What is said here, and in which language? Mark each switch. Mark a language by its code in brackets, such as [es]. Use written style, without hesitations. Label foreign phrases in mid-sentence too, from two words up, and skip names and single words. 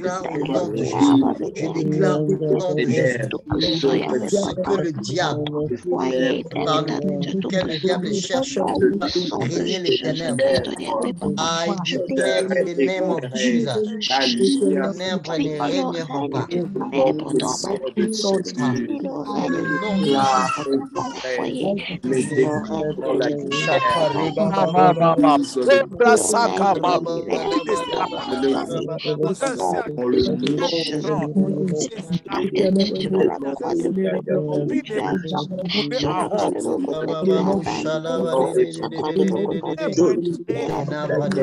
[fr] que le diable foyer, d'un par état lequel le diable cherche à sang de régner les ténèbres. Jésus-Christ, oui, papa. [en] I [fr] Je [en] declare in the name of Jesus, [fr] les ténèbres ne il régneront règne pas. dans ma vie. Ah, Il dans règne le nom de Jésus. dans mon foyer. Il règne dans la Shakariba Ma, baba ma, ma, ma. baba. Rebra il saka, règne, ma. il règne Il ne sera dans pas ma famille. le Au nom cancer de de Jésus. grand. Il ne sera Tu me donnes la voix de vie tu ne as va dit tourner sur en la voie rond. de mon monde de Bababu travail. shalaba Sur de la voie de mon monde de Ténèbres ministère. Les ténèbres ne